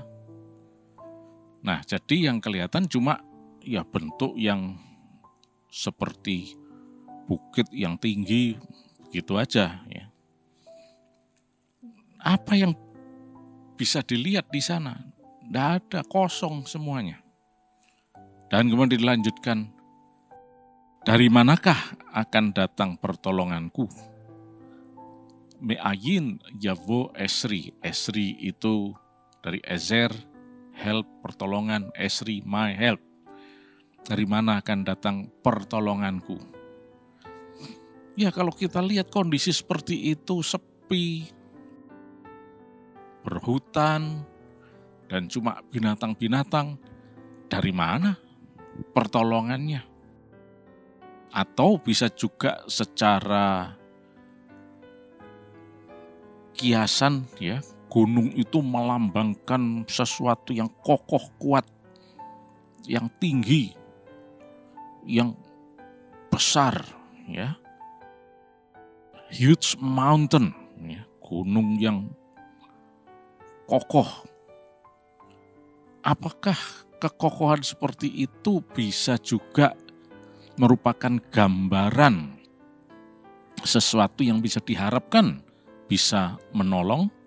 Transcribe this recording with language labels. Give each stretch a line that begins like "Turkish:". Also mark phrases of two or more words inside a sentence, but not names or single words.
Indonesian: Nah, jadi yang kelihatan cuma ya bentuk yang seperti bukit yang tinggi, gitu aja. Ya. Apa yang bisa dilihat di sana? Tidak ada, kosong semuanya. Dan kemudian dilanjutkan, dari manakah akan datang pertolonganku?
Hebrew: מאין יבא עזרי.
Indonesian: Esri itu dari Ezer, help, pertolongan.
Hebrew: Esri,
English: my help.
Indonesian: Dari mana akan datang pertolonganku? Ya, kalau kita lihat kondisi seperti itu, sepi, berhutan, dan cuma binatang-binatang, dari mana pertolongannya? Atau bisa juga secara kiasan, ya, gunung itu melambangkan sesuatu yang kokoh, kuat, yang tinggi, yang besar, ya.
English: Huge mountain,
Indonesian: ya, gunung yang kokoh. Apakah kekokohan seperti itu bisa juga merupakan gambaran sesuatu yang bisa diharapkan bisa menolong?